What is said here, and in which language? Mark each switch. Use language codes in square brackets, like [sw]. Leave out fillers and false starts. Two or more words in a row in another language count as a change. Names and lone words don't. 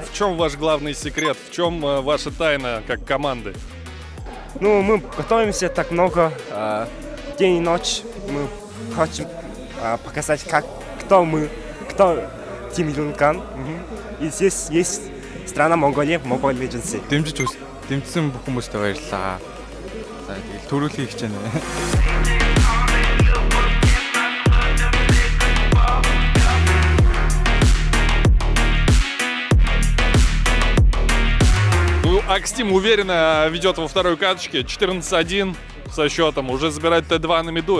[ru] В чем ваш главный секрет? В чем ваша тайна как команды? Ну, мы готовимся так много. День и ночь. Мы хотим показать, кто Team Lil Gun. И здесь есть страна Монголия, Mobile Legends. [mn] Дэмжсэн бүх хүмүүстээ баярлалаа. За тэгэл төрүүлхий хийж байна. [ru] Ну, Акстим уверенно ведет во второй каточке. 14-1 со счетом. Уже забирает Т2 на миду.